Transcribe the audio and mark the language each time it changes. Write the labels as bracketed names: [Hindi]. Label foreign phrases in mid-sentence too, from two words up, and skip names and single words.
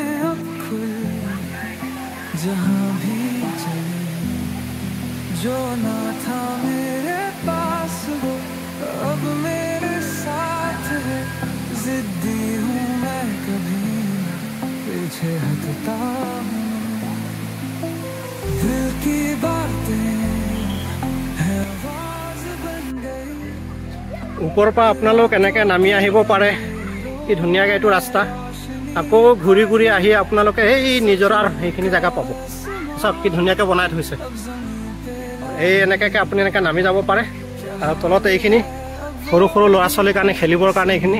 [Hindi] अब खुल जहां भी चले जो ना था मेरे पास वो अब मेरे साथ है जिद्दी हूँ मैं कभी पीछे हटता हूँ दिल की बातें है आवाज बन गई [Assamese] ওপৰৰ পৰা আপোনালোক এনেকৈ নামি আহিব পাৰে কি ধুনীয়াকৈ এইটো ৰাস্তা আকৌ ঘূৰি ঘূৰি আহি আপোনালোকে এই নিজৰাৰ সেইখিনি জেগা পাব চব কি ধুনীয়াকৈ বনাই থৈছে এই এনেকৈ আপুনি এনেকৈ নামি যাব পাৰে আৰু তলত এইখিনি সৰু সৰু ল'ৰা ছোৱালীৰ কাৰণে খেলিবৰ কাৰণে এইখিনি